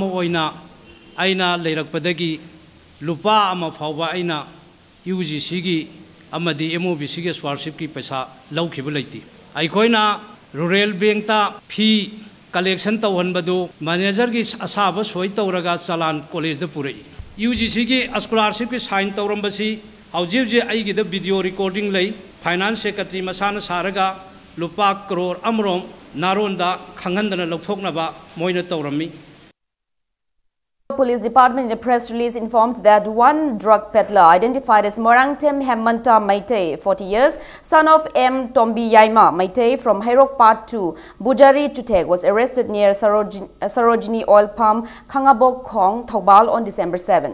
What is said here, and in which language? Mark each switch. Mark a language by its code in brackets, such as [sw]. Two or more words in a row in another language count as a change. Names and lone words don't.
[mni] oina aina leirakpadagi lupa ama fawba aina UGC gi amadi MOBC gi scholarship ki paisa laukiba leiti aikoina [en] rural bank [mni] ta [en] fee collection [mni] tawhanbadu manager gi asaba soi tawraga chalan college da purai UGC gi scholarship ki sign tawrambasi hauji aigi da [en] video recording [mni] lei [en] finance secretary [mni] masana saraga lupa crore amrom naronda khangandana lokthoknaba moina tawrami. [en] Police Department in a press release informed that one drug peddler identified as Morangtem Hemanta Maitei, 40 years, son of M. Tombi Yaima Maitei from Hairok Part 2, Bujari Tutek, was arrested near Sarojini Oil Palm, Kangabok Khong, Thoubal on December 7.